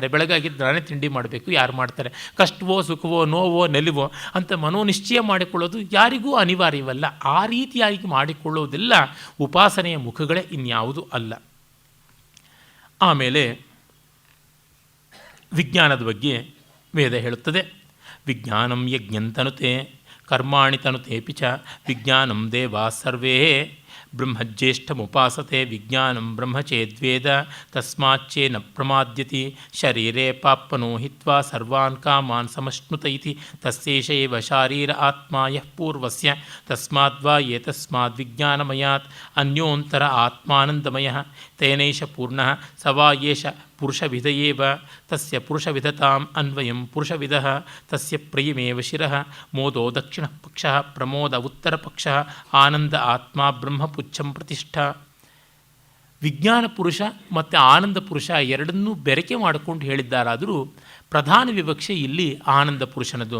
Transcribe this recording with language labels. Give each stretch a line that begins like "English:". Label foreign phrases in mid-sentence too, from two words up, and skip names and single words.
Kannada: ಬೆಳಗಾಗಿದ್ದು ನಾನೇ ತಿಂಡಿ ಮಾಡಬೇಕು, ಯಾರು ಮಾಡ್ತಾರೆ? ಕಷ್ಟವೋ ಸುಖವೋ ನೋವೋ ನೆಲುವೋ ಅಂತ ಮನೋನಿಶ್ಚಯ ಮಾಡಿಕೊಳ್ಳೋದು ಯಾರಿಗೂ ಅನಿವಾರ್ಯವಲ್ಲ. ಆ ರೀತಿಯಾಗಿ ಮಾಡಿಕೊಳ್ಳೋದೆಲ್ಲ ಉಪಾಸನೆಯ ಮುಖಗಳೇ, ಇನ್ಯಾವುದೂ ಅಲ್ಲ. ಆಮೇಲೆ ವಿಜ್ಞಾನದ ಬಗ್ಗೆ ವೇದ ಹೇಳುತ್ತದೆ.
Sanskrit: विज्ञानं यज्ञंतनुते कर्माणि तनुतेपि च विज्ञानं देवा सर्वे ब्रह्मज्येष्ठमुपासते विज्ञानं ब्रह्मचेद्वेद तस्माच्चेन प्रमाद्यति शरीरे पाप्पनो हित्वा सर्वान् कामान् समश्नुत इति तस्येष एव शारीर आत्म यः पूर्वस्य तस्माद्वा एतस्माद् विज्ञानमयात् अन्योंतर आत्मानंदमयः तेनैष पूर्णः सवा एष पुरुषविध एव तस्य पुरुषविधतां अन्वयं पुरुषविधः तस्य प्रियमेव शिरः मोदो दक्षिण पक्षः प्रमोद उत्तर पक्षः आनंद आत्म ब्रह्मपुच्छं प्रतिष्ठा.
Kannada: ವಿಜ್ಞಾನ ಪುರುಷ ಮತ್ತು ಆನಂದ ಪುರುಷ ಎರಡನ್ನೂ ಬೆರಕೆ ಮಾಡಿಕೊಂಡು ಹೇಳಿದ್ದಾರಾದರೂ ಪ್ರಧಾನ ವಿವಕ್ಷೆ ಇಲ್ಲಿ ಆನಂದ ಪುರುಷನದು.